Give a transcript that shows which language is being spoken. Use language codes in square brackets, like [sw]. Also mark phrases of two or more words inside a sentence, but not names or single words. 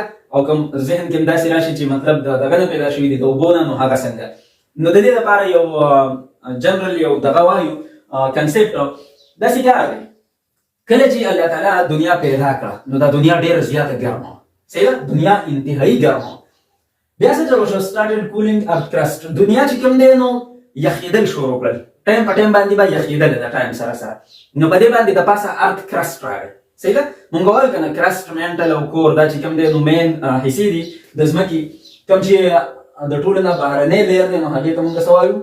[ps] او کوم ذهن کې هم داسې راشي چې مطلب د دغه نه پیدا شوي دي، د اوبو نه، نو هغه څنګه؟ نو د دې لپاره یو جنرال یو دغه وایو کنسپټ داسې کار دی. کله چې الله تعالی دنیا پیدا کړه نو دا دنیا ډېره زیاته ګرمه. صحیح ده؟ دنیا انتهایي ګرمه. بیا څه چل وشو؟ [en] started cooling earth crust. [ps] دنیا چې کوم دی نو یخېدل شروع کړل، ټایم په ټایم باندې به یخېدل د ټایم سره سره. نو په دې باندې د پاسه [en] earth crust [ps] راغی. صحیح ده؟ مونږ وایو که نه کرسټ، منټل او کور دا چې کوم دی نو مین حصې دي د ځمکې، کوم چې د ټولو نه بهرنی لیر دی نو هغې ته مونږ څه وایو؟